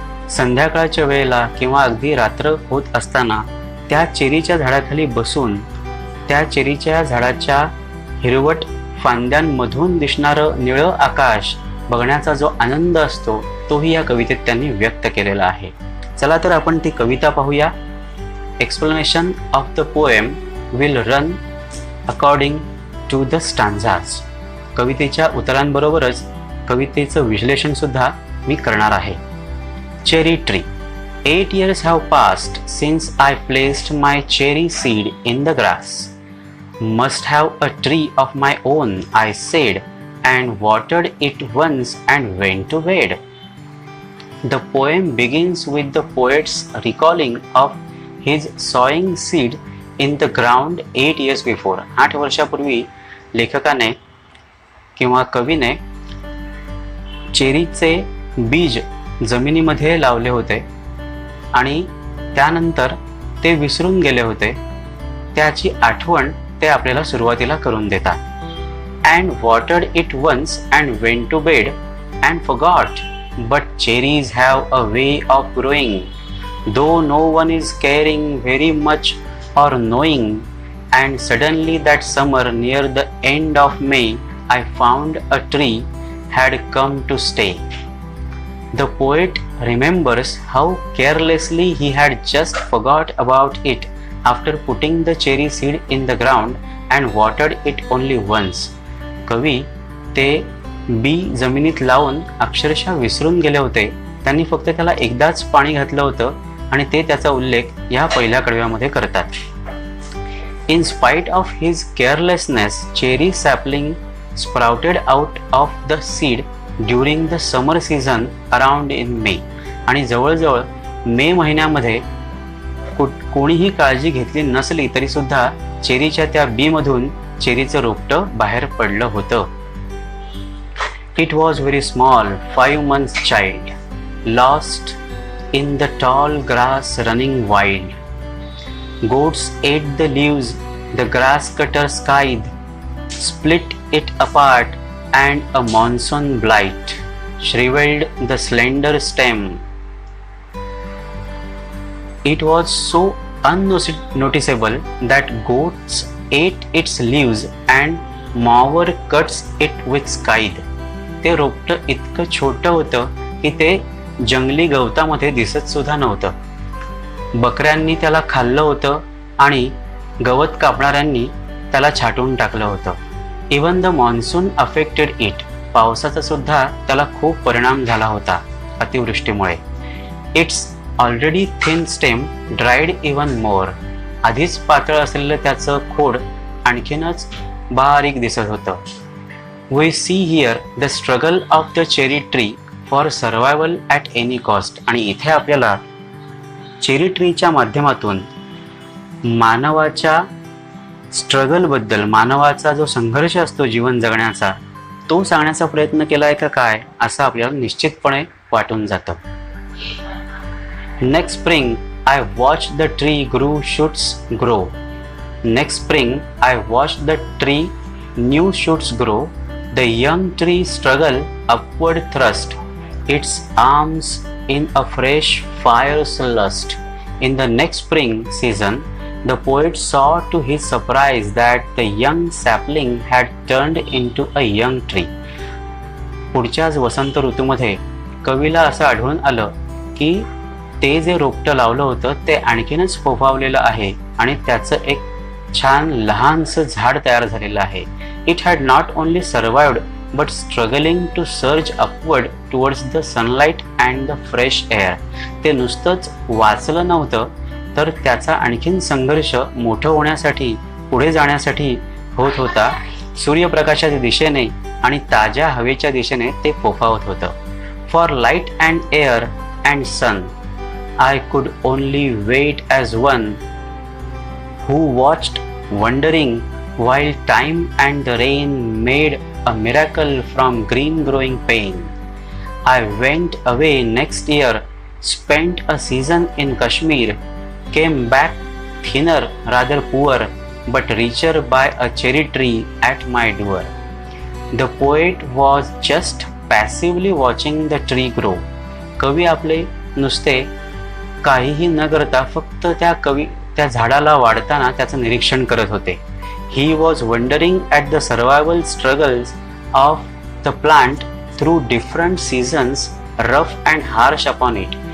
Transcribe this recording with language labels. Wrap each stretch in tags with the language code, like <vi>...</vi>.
<mr>संध्याकाळच्या वेळेला किंवा अगदी रात्र होत असताना त्या चेरीच्या झाडाखाली बसून त्या चेरीच्या झाडाच्या हिरवट फांद्यांमधून दिसणारं निळं आकाश बघण्याचा जो आनंद असतो तोही या कवितेत त्यांनी व्यक्त केलेला आहे. चला तर आपण ती कविता पाहूया.</mr> <en>Explanation of the poem will run according to the stanzas.</en> <mr>कवितेच्या उतरांबरोबरच कवितेचं विश्लेषण सुद्धा मी करणार आहे.</mr> <en>Cherry tree. 8 years have passed since I placed my cherry seed in the grass. Must have a tree of my own, I said, and watered it once and went to bed. The poem begins with the poet's recalling of his sowing seed in the ground 8 years before.</en> <mr>8 वर्षापूर्वी लेखकाने किंवा कवीने चेरीचे बीज जमिनीमध्ये लावले होते आणि त्यानंतर ते विसरून गेले होते. त्याची आठवण ते आपल्याला सुरुवातीला करून देतात.</mr> <en>And watered it once and went to bed and forgot. But cherries have a way of growing, though no one is caring very much or knowing. And suddenly that summer, near the end of May, I found a tree had come to stay. The poet remembers how carelessly he had just forgot about it after putting the cherry seed in the ground and watered it only once.</en> <mr>कवी ते बी जमिनीत लावून अक्षरशः विसरून गेले होते. त्यांनी फक्त त्याला एकदाच पाणी घातलं होतं आणि ते त्याचा उल्लेख या पहिल्या कडव्यामध्ये करतात.</mr> <en>In spite of his carelessness, cherry sapling sprouted out of the seed during the summer season around in May.</en> <mr>आणि जवळजवळ मे महिन्यामध्ये कोणीही काळजी घेतली नसली तरी सुद्धा चेरीच्या त्या बीमधून चेरीचं रोपटं बाहेर पडलं होतं.</mr> <en>It was very small, 5 months child, lost in the tall grass running wild. Goats ate the leaves, the grass cutter scythe, split it apart, and a monsoon blight shriveled the slender stem. It was so unnoticeable that goats ate its leaves and mower cuts it with scythe.</en> <mr>ते रोपटं इतकं छोटं होतं की ते जंगली गवतामध्ये दिसत सुद्धा नव्हतं. बकऱ्यांनी त्याला खाल्लं होतं आणि गवत कापणाऱ्यांनी त्याला छाटून टाकलं होतं.</mr> <en>Even the monsoon affected it.</en> <mr>पावसाचा सुद्धा त्याला खूप परिणाम झाला होता अतिवृष्टीमुळे.</mr> <en>It's already thin stem dried even more.</en> <mr>आधीच पातळ असलेलं त्याचं खोड आणखीनच बारीक दिसत होतं.</mr> <en>We see here the struggle of the cherry tree for survival at any cost.</en> <mr>आणि इथे आपल्याला चेरी ट्रीच्या माध्यमातून मानवाच्या स्ट्रगलबद्दल, मानवाचा जो संघर्ष असतो जीवन जगण्याचा, तो सांगण्याचा प्रयत्न केला आहे का काय असं आपल्याला निश्चितपणे वाटून जातं.</mr> <en>Next spring I watched the tree grew shoots grow. Next spring, I watched the tree new shoots grow. The young tree struggle upward thrust its arms in a fresh fire's lust. In the next spring season, the poet saw to his surprise that the young sapling had turned into a young tree.</en> <mr>पुढच्याच वसंत ऋतूमध्ये कवीला असं आढळून आलं की ते जे रोपटं लावलं होतं ते आणखीनच फोफावलेलं आहे आणि त्याचं एक छान लहानसं झाड तयार झालेलं आहे.</mr> <en>It had not only survived but struggling to surge upward towards the sunlight and the fresh air.</en> <mr>ते नुसतंच वाचलं नव्हतं तर त्याचा आणखीन संघर्ष मोठं होण्यासाठी, पुढे जाण्यासाठी होत होता. सूर्यप्रकाशाच्या दिशेने आणि ताज्या हवेच्या दिशेने ते फोफावत होतं.</mr> <en>For light and air and sun I could only wait as one who watched wondering while time and the rain made a miracle from green growing pain. I went away next year, spent a season in Kashmir, came back thinner, rather poor, but richer by a cherry tree at my door. The poet was just passively watching the tree grow.</en> <mr>कवी आपले नुसते काहीही न करता फक्त त्या झाडाला वाढताना त्याचं निरीक्षण करत होते.</mr> <en>He was wondering at the survival struggles of the plant through different seasons, rough and harsh upon it.</en>